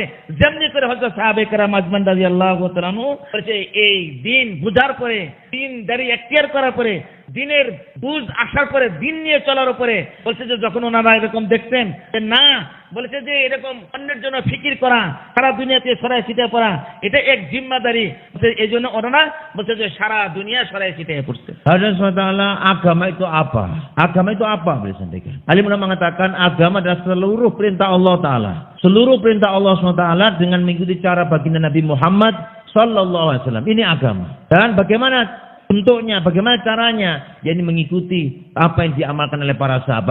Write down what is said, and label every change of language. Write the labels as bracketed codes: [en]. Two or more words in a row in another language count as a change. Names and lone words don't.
[bn] যেমনি করে হযরত সাহাবে কেরাম আজমান [ar] رضي الله تعالى عنه [bn] বলেছে এই দিন বুঝার পরে, দিন দাঁড়ি এখতিয়ার করার পরে, দিনের বুঝ আসার পরে, দিন নিয়ে চলার উপরে, বলছে যে যখন ওনারা এরকম দেখতেন না, বলেছে যে এরকম অন্যের জন্য ফিকির করা, সারা দুনিয়াতে ছড়ায় ছিটিয়ে পড়া, এটা এক জিম্মাদারি। এই জন্য ওনারা বলছে যে সারা দুনিয়া ছড়ায় ছিটিয়ে পড়ছে। [id] Allah SWT, agama itu apa? Agama itu apa? Boleh sampaikan. Alim ulama mengatakan agama adalah seluruh perintah Allah Ta'ala. Seluruh perintah Allah SWT dengan mengikuti cara baginda Nabi Muhammad [ar] صلى الله عليه وسلم. [id] Ini agama. Dan bagaimana bentuknya, bagaimana caranya? Yakni mengikuti apa yang diamalkan oleh para sahabat.